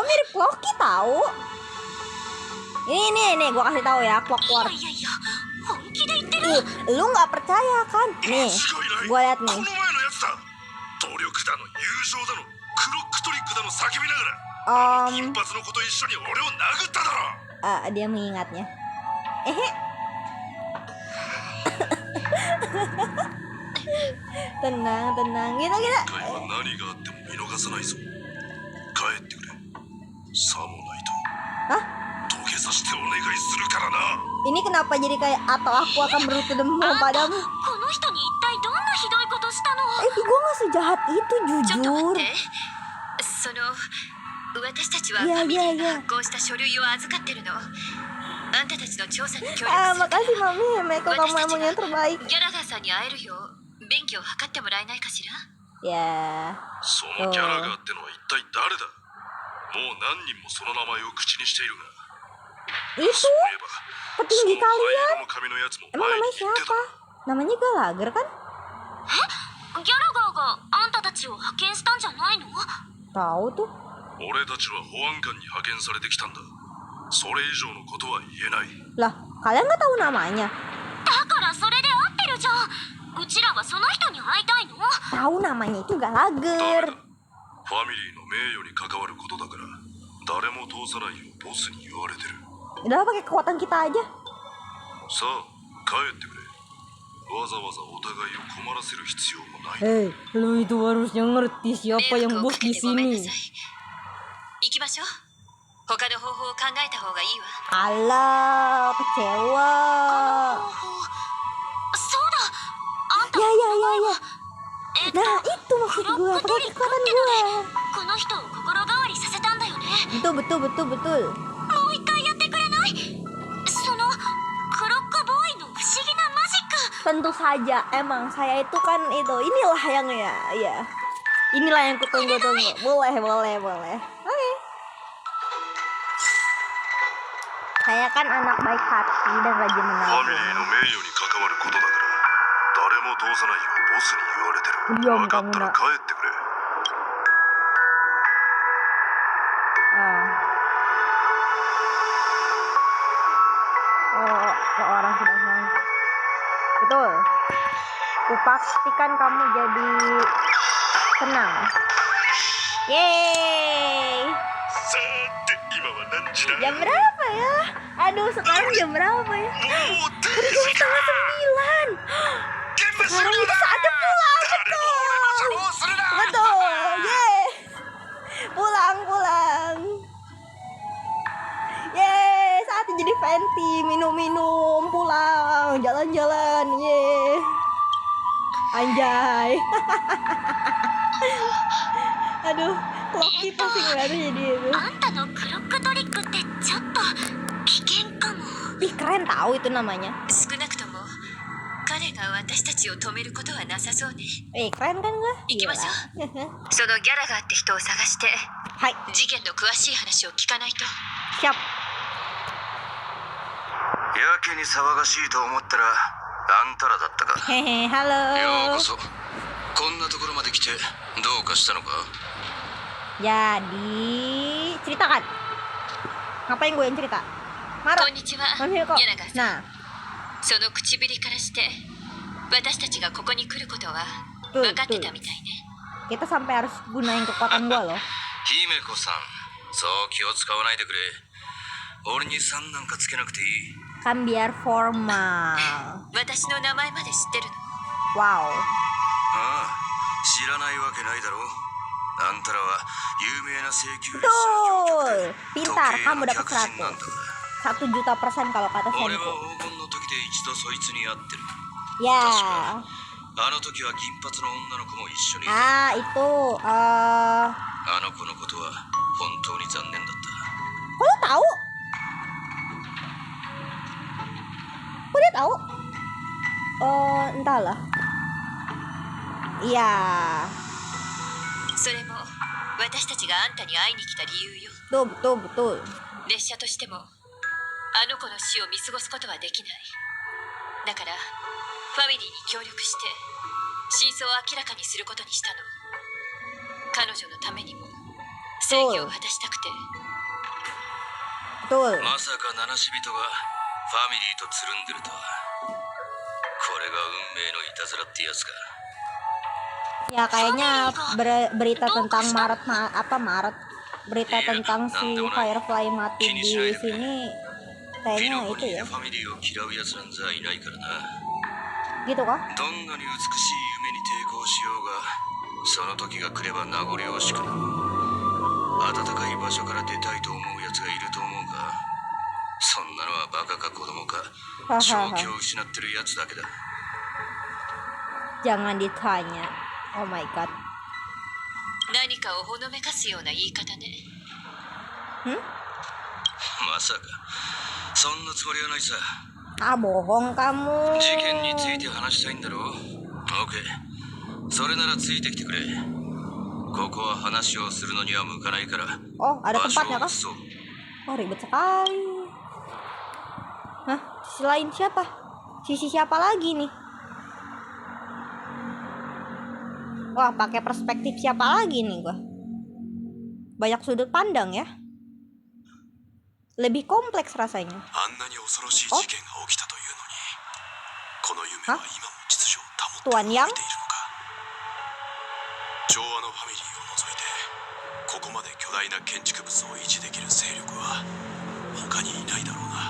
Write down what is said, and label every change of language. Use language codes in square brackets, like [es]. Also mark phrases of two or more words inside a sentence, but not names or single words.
[id] Gua mirip Clocky tahu. Ini, gua kasih tahu ya, [ja] い [id] Clockwork. [ja] やいやいや、本気で言ってる？ [id] Lu nggak percaya kan? Nih, gua lihat [ja] こ [id] nih. [ja] の前のやつだ。努力だの友情だのクロックトリックだの叫びながら、金髪の子と一緒に俺を殴っただろ。 [id] Dia mengingatnya. Tenang. Kita. [ja] 今回は何があっても見逃さないぞ。帰ってくれ。さもないと [id] Hah? [ja] 土下座してお願いするからな。 [id] Ini kenapa jadi kayak atau aku akan berlutut demi padamu? [ja] この人に一体どんなひどいことしたの？ [id] Gua nggak sejahat itu [ja] ちょっと [id] jujur. [ja] 待って。私たちはフいやァミリーいやいやが発行した書類を預かってるの。あんたたちの調査に協力 [id] Ah, [ja] する。 [id] makasih Mami, Meko kamu emang yang terbaik. [ja] ギャラガーさんに会えるよう便宜を図ってもらえないかしら？ [id] Ya, [ja] そのギャラガーってのは一体誰だ。もう何人もその名前を口にしているが。 [id] itu [ja] そういえば、 [id] petinggi [ja] その灰 [id] kalian. [ja] 色の髪のやつも [id] Emang [ja] 前に [id] namanya [ja] 言ってた。 [id] siapa? Namanya Gallagher kan? [ja] ギャラガーがあんたたちを派遣したんじゃないの？ [id] Tahu tuh. [ja] 俺たちは保安官に派遣されてきたんだ。それ以上のことは言えない。 [id] Lah, kalian nggak tahu namanya? [ja] だからそれで合ってるじゃん。うちらはその人に会いたいの？ [id] Tahu namanya itu [ja] ダメ [id] Gallagher. [ja] だ。ファミリーの名誉に関わることだから、誰も通さないようボスに言われてる。 [id] Udah pakai kekuatan kita aja. [ja] さあ、帰ってくれ。わざわざお互いを困らせる必要もない。 [id] Hei, lu itu harusnya ngerti siapa [ja] 迷 [id] yang [ja] 惑を [id] bos [ja] かけ [id] di [ja] てごめんな [id] sini. [ja] さい。行きましょう。他の方法を考えた方がいいわ。 [id] Alah, kecewa. [ja] そうだ。あんた [id] Ya. [ja] えっと [id] Nah, itu maksud gue, pakai kekuatan gue. [ja] この人を心変わりさせたんだよね。 [id] Betul. [ja] もう一回やってくれない？そのクロックボーイの不思議なマジック。 [id] Tentu saja, emang saya itu kan itu, inilah yang ya. Inilah yang kutunggu-tunggu. Boleh. Oke. Saya kan anak baik hati dan rajin [ja] ファミリーの [id] menabung. [ja] 名誉に関わることだから、誰も通さないようボスに言われてる。 [id] Diam [ja] 分かったら [id] kamu nak. [ja] 帰ってくれ。 [id] Oh, seorang sudah sampai. Betul. Kupastikan kamu jadi senang. Yeay. [ja] さて、今は何時だ。 [id] Jam berapa ya? Aduh, sekarang jam berapa ya? [ja] もう定 [id] Jam [ja] 時だ。 [id] setengah 9. [ja] 現場する [id] Sekarang [ja] の [id] itu [ja] だ。 [id] saatnya pulang. [ja] 誰も俺の邪魔をするな。 [id] Betul. Yeay. Pulang. Yeay, saatnya jadi Fenty, minum-minum, pulang, jalan-jalan. Yeay. Anjay. Aduh, Clocky pasti ngeliatnya jadi itu. [ja] あんたのクロックトリックってちょっと危険かも。 [id] Ih, keren tahu itu namanya. [ja] 少なくとも彼が私たちを止めることはなさそうね。 [id] Keren kan gua? [ja] 行きましょ [id] Gila. [ja] そのギャラガーって人を探して [id] Hai, [ja] 事件の詳しい話を聞かないと。 [id] siap. [ja] やけに騒がしいと思ったら、あんたらだったか。 [id] Hehe, [ja] よう [id] halo. [ja] こそ。こんなところまで来てどうかしたのか？ [id] Jadi, ceritakan. Ngapain gue yang cerita? [ja] こ [id] Marah. [ja] んにちは。 [id] Manggil [ja] ギャ [id] kok. [ja] ラガーさん。 [id] Nah, [ja] その唇からして私たちがここに来ることは [id] Tuh, [ja] 分かってた [id] tuh. [ja] みたいね。 [id] kita sampai harus gunain kekuatan gua loh. [ja] 姫子さん、そう気を使わないでくれ。俺に3なんかつけなくていい。 [id] Kan biar formal. [ja] 私の名前まで知ってるの？ [id] Wow. [ja] ああ、知らないわけないだろう。あんたらは有名な請求列車 [id] Betul. [ja] 乗客 [id] Pintar, [ja] で時計 [id] kamu [ja] の [id] dapat [ja] 客人なんだ [id] 100. 1 juta% kalau kata [ja] 俺は [id] Senku. [ja] 黄金の時で一度そいつに会ってる。 [id] Ya. [ja] あの時は銀髪の女の子も一緒にいた。 [id] Ah, itu. [ja] あの子のことは本当に残念だった。 [id] Kok lo tahu? Kok dia tahu? Entahlah. Iya. [ja] それも私たちがあんたに会いに来た理由よ。 [id] Betul, betul, betul. [ja] 列車としてもあの子の死を見過ごすことはできない。だからファミリーに協力して真相を明らかにすることにしたの。彼女のためにも正義を果たしたくて。 [id] Betul. [ja] まさか七死人がファミリーとつるんでるとは。これが運命のいたずらってやつか。 [id] Ya kayaknya berita tentang Maret berita tentang si Firefly mati di sini [ja] ピ [id] kayaknya [ja] ノコ [id] itu [ja] に [id] ya. [ja] ファミリーを嫌うやつなんざいないからな。 [id] Gitu kah? [ja] どんなに美しい夢に抵抗しようが、その時が来れば名残惜しくなる。暖かい場所から出たいと思うやつがいると思うか。そんなのはバカか子供か、正気を失ってるやつだけだ。 [id] Jangan ditanya. [en] Oh my god. [ja] 何かをほのめかすような言い方ね。まさかそんなつもりはないさ。 [id] Ah, bohong kamu. [ja] 事件について話したいんだろう。 OK、 それならついてきてくれ。ここは話をするのには向かないから。 [id] Oh, ada [ja] 場所 [id] tempatnya [ja] を [id] kah? [ja] 移そう。 [id] Oh, ribet sekali. Hah? Selain siapa? Sisi siapa lagi nih? Wah, pakai perspektif siapa lagi nih gua? Banyak sudut pandang ya. Lebih kompleks rasanya. [ja] あんなに恐ろしい事件が起きたというのに、この夢は今も秩序を保って動いているのか。調和のファミリーを除いて、ここまで巨大な建築物を維持できる勢力は他にいないだろうな。